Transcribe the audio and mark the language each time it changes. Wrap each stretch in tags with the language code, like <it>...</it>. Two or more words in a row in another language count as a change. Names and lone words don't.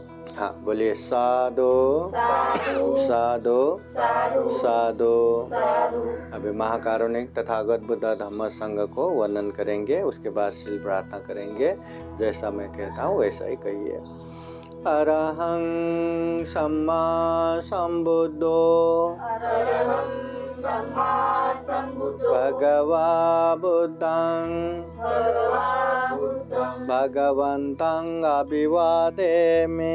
<hi>हाँ बोलिए साधु साधु साधु साधु साधु। साधु। अभी महाकारुणिक तथागत बुद्ध धम्म संघ को वर्णन करेंगे, उसके बाद शील प्रार्थना करेंगे। जैसा मैं कहता हूँ वैसा ही कहिए।</hi> <pi>अरहं सम्मा संबुद्धो अरहं सम्मा संबुद्धो भगवा बुद्धं भगवान् बुद्धं भगवन्तं अभिवादेमि</pi>